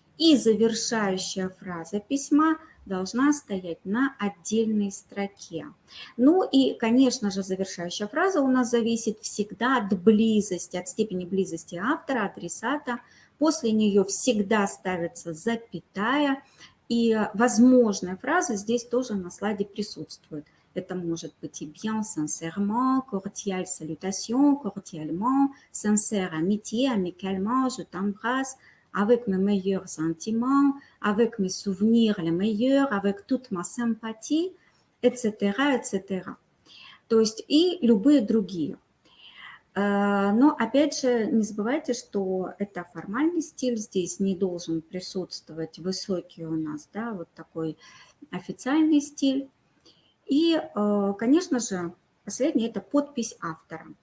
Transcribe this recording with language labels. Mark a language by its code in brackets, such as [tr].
[ru] И завершающая фраза письма должна стоять на отдельной строке. Ну и, конечно же, завершающая фраза у нас зависит всегда от близости, от степени близости автора, адресата. После нее всегда ставится запятая, и возможная фраза здесь тоже на слайде присутствует. Это может быть и [fr] bien sincèrement, cordial salutation, cordialement, sincère amitié, amicalement, je t'embrasse, avec mes meilleurs sentiments, avec mes souvenirs les meilleurs, avec toute ma sympathie, etc., etc. [ru] То есть и любые другие. Но опять же, не забывайте, что это формальный стиль, здесь не должен присутствовать высокий у нас, да, вот такой официальный стиль. И, конечно же, последнее – это подпись автора.